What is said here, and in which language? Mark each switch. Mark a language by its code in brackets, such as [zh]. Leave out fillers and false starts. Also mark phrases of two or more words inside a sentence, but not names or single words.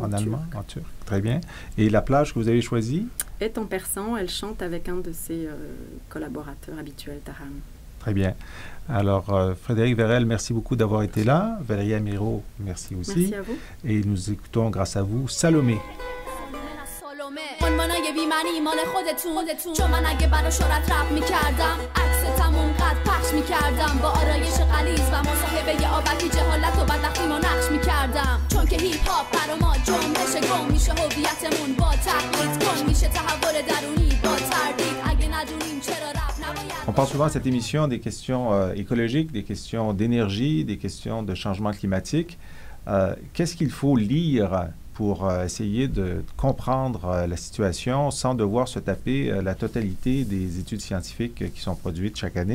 [fr] en turc. Très bien. Et la plage que vous avez choisie? Est en persan, elle chante avec un de ses collaborateurs habituels, Tahan. Très bien. Alors, Frédéric Vérel, merci beaucoup d'avoir été là. Valérie Amiro, merci aussi. Merci à vous. Et nous écoutons, grâce à vous, Salomé. [fa] عنوانای بی‌معنی مال خودتون چون من اگه برا شهرت رپ میکردم عکستم اونقدر پخش میکردم با آرایش غلیظ و مصاحبه آبکی جهالت و بدبختیمو نقش میکردم چون که هیپ هاپ برا ما جنبش گم میشه هویتمون با تقلید کن میشه تحول درونی با تردید اگه ندونیم چرا رپ نباید. [fr] On parle souvent à cette émission des questions écologiques, des questions d'énergie, des questions de changement climatique. Qu'est-ce qu'il faut lire pour essayer de comprendre la situation sans devoir se taper la totalité des études scientifiques qui sont produites chaque année?